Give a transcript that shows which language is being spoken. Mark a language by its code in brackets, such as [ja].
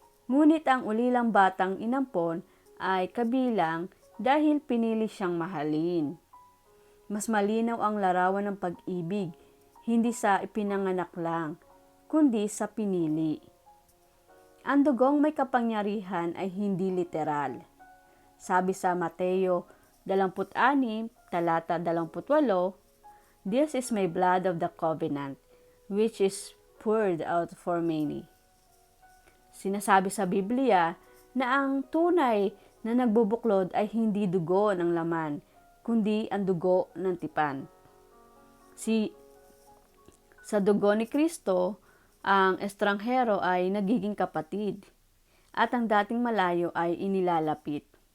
[tl] Ngunit ang ulilang batang inampon ay kabilang dahil pinili siyang mahalin. Mas malinaw ang larawan ng pag-ibig, hindi sa ipinanganak lang, kundi sa pinili. Ang dugong may kapangyarihan ay hindi literal. Sabi sa Mateo 26, talata 28, [en] "This is my blood of the covenant, which is poured out for many." [tl] Sinasabi sa Biblia na ang tunay na nagbubuklod ay hindi dugo ng laman, kundi ang dugo ng tipan. Sa dugo ni Kristo, ang estranghero ay nagiging kapatid at ang dating malayo ay inilalapit.